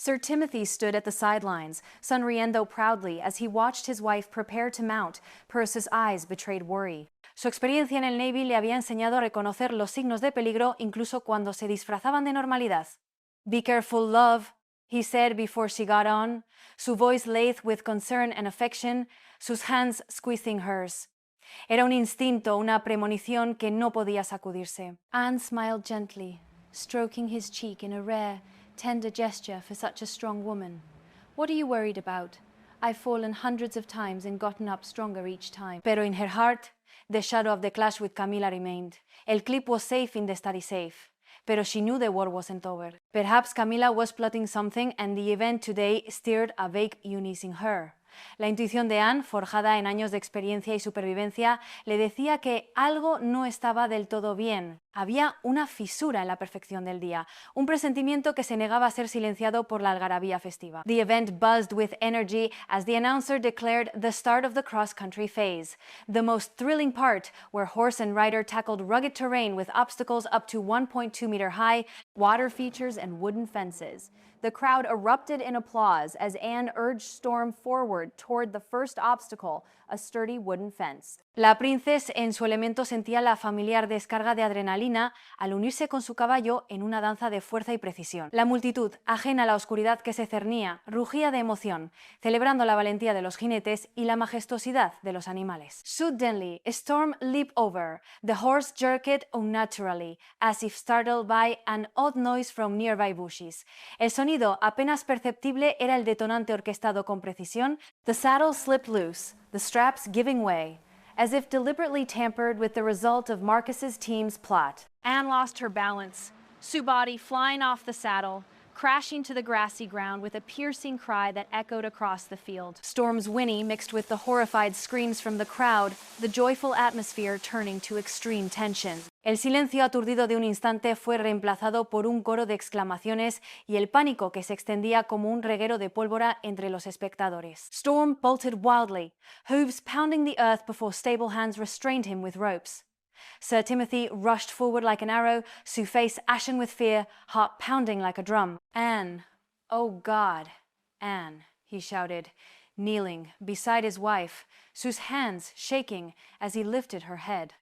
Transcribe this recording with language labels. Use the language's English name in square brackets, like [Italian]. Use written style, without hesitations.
[English] Sir Timothy stood at the sidelines, sonriendo proudly as he watched his wife prepare to mount. Percy's eyes betrayed worry. [Spanish] Su experiencia en el Navy le había enseñado a reconocer los signos de peligro incluso cuando se disfrazaban de normalidad. [English] "Be careful, love," he said before she got on, su voice lathe with concern and affection, sus hands squeezing hers. [Spanish] Era un instinto, una premonición que no podía sacudirse. [English] Anne smiled gently, stroking his cheek in a rare, tender gesture for such a strong woman. "What are you worried about? I've fallen hundreds of times and gotten up stronger each time." Pero in her heart, the shadow of the clash with Camila remained. El clip was safe in the study safe, pero she knew the war wasn't over. Perhaps Camila was plotting something and the event today stirred a vague unease in her. [Spanish] La intuición de Anne, forjada en años de experiencia y supervivencia, le decía que algo no estaba del todo bien. Había una fisura en la perfección del día, un presentimiento que se negaba a ser silenciado por la algarabía festiva. [English] The event buzzed with energy as the announcer declared the start of the cross-country phase, the most thrilling part, where horse and rider tackled rugged terrain with obstacles up to 1.2 meter high, water features and wooden fences. The crowd erupted in applause as Anne urged Storm forward toward the first obstacle, a sturdy wooden fence. [Spanish] La princesa en su elemento sentía la familiar descarga de adrenalina al unirse con su caballo en una danza de fuerza y precisión. La multitud, ajena a la oscuridad que se cernía, rugía de emoción, celebrando la valentía de los jinetes y la majestuosidad de los animales. [English] Suddenly, Storm leaped over. The horse jerked unnaturally, as if startled by an odd noise from nearby bushes. [Spanish] El sonido apenas perceptible era el detonante orquestado con precisión. [English] The saddle slipped loose, the straps giving way, as if deliberately tampered with the result of Marcus's team's plot. Anne lost her balance, Sue body flying off the saddle, crashing to the grassy ground with a piercing cry that echoed across the field. Storm's whinny mixed with the horrified screams from the crowd, the joyful atmosphere turning to extreme tension. [Spanish] El silencio aturdido de un instante fue reemplazado por un coro de exclamaciones y el pánico que se extendía como un reguero de pólvora entre los espectadores. [English] Storm bolted wildly, hooves pounding the earth before stable hands restrained him with ropes. Sir Timothy rushed forward like an arrow, Sue face ashen with fear, heart pounding like a drum. "Anne, oh God, Anne," he shouted, kneeling beside his wife, Sue's hands shaking as he lifted her head.